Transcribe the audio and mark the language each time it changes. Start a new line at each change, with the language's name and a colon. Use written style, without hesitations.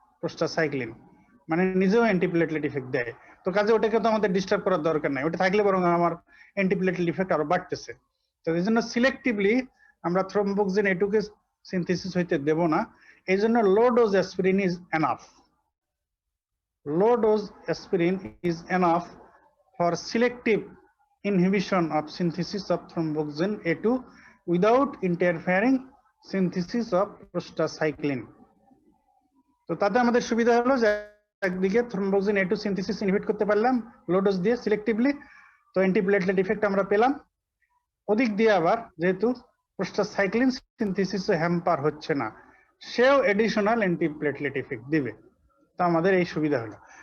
Bangla: Prostacyclin মানে নিজেও antiplatelet effect দেয়, তো কাজে ওটাকে তো আমাদের ডিস্টার্ব করার দরকার নাই, ওটা থাকলে বরং আমার অ্যান্টিপ্লেটলেট ইফেক্ট আরো বাড়তেছে। তো এই জন্য সিলেক্টিভলি আমরা থ্রম্বোক্সেন A2 কে সিনথেসিস হইতে দেব না, এই জন্য
English: Low dose aspirin is enough. Low dose aspirin is enough for selective inhibition of synthesis of thromboxane A2 without interfering synthesis of prostacyclin.
Bangla: তো তাতে আমাদের সুবিধা হলো যে একদিকে থ্রম্বোক্সেন A2 সিনথেসিস ইনহিবিট করতে পারলাম লো ডোজ দিয়ে সিলেক্টিভলি, তো অ্যান্টিপ্লেটলেট ইফেক্ট আমরা পেলাম। ওদিক দিয়ে আবার যেহেতু প্রোস্টাসাইক্লিন সিনথেসিস হ্যাম্পার হচ্ছে না, সেও এডিশনাল অ্যান্টিপ্লেটলেট ইফেক্ট দিবে। তো আমাদের এই সুবিধা হলো।